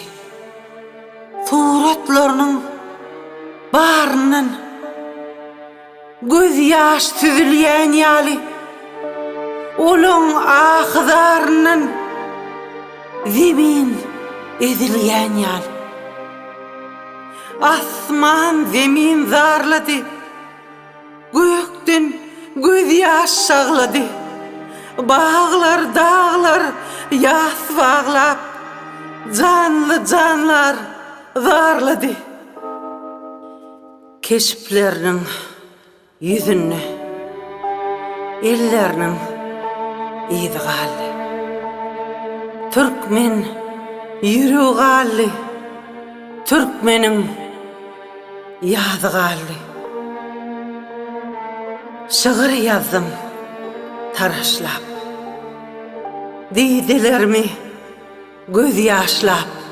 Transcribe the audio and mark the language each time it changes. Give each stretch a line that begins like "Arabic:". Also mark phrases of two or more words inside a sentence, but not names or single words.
Turkmen: Suratlarynyň baryndan göz ýaş süzülýän ýaly, olaň ahzaryndan zemin ezilýän ýaly. Asman zemin zarlady, gökden göz ýaş şaglady. Bağlar, dağlar ýas bağlap, canlı canlar zarlady. Keşpleriniň yüzüne, elleriniň izi galdy. Türkmen ýüregi galdy, türkmeniň ýazy galdy. Şygyr ýazdym taraşlap, diýdilermi göz ýaşlap.